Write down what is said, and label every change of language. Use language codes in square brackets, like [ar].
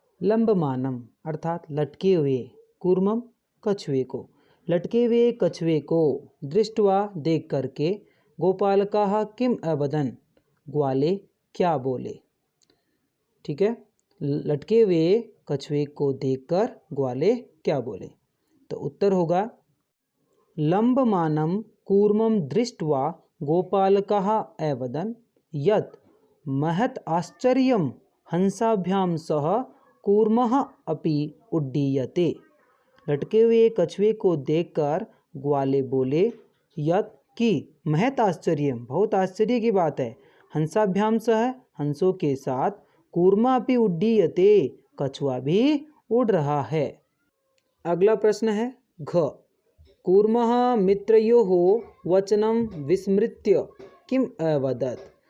[hi] लंबमानं अर्थात लटके हुए, कूर्मम कछुए को, लटके हुए कछुए को दृष्ट्वा देख करके, [sa] गोपालकः किम अवदन्, [hi] ग्वाले क्या बोले। ठीक है, लटके हुए कछुए को देखकर ग्वाले क्या बोले? तो उत्तर होगा [sa] लंबमानं कूर्मं दृष्ट्वा गोपालकः अवदन् यत् महत् आश्चर्यं हंसाभ्यां सह कूर्मः अपि उड्डीयते। [hi] लटके हुए कछुए को देखकर ग्वाले बोले यत् कि महत् आश्चर्य, बहुत आश्चर्य की बात है, [sa] हंसाभ्याम सह [hi] हंसों के साथ, [sa] कूर्मा अपि उड्डीयते [hi] कछुआ भी उड़ रहा है। अगला प्रश्न है घ [sa] कूर्मः मित्रयोः वचनं विस्मृत्य किम अवदत्।